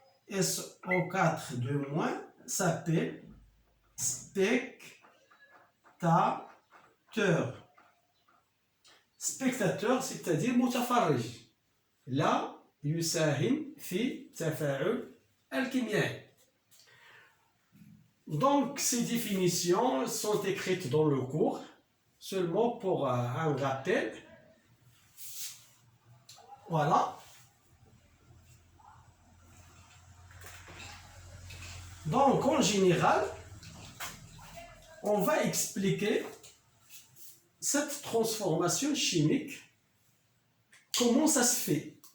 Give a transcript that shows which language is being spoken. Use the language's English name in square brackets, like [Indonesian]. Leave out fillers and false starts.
[French] SO4 s'appelle spectateur. Spectateur, c'est-à-dire متفرج. [Arabic] لا يساهم في تفاعل الكيميائي. [French] Donc ces définitions sont écrites dans le cours, seulement pour un rappel. Voilà. Donc en général, on va expliquer cette transformation chimique, comment ça se fait.